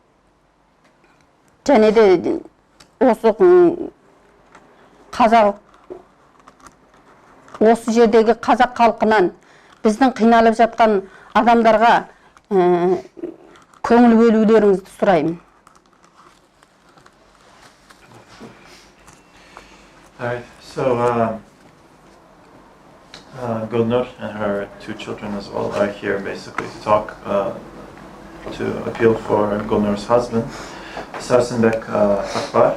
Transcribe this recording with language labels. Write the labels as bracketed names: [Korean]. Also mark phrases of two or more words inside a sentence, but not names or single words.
[Kazakh] Және де осы осы жердегі қазақ халқынан біздің қиналып жатқан адамдарға көңіл бөлулеріңізді сұраймын. [English] Alright, so Gulnur and her 2 children as well are here basically to talk, to appeal for Gulnur's husband, Sarsenbek Akbar.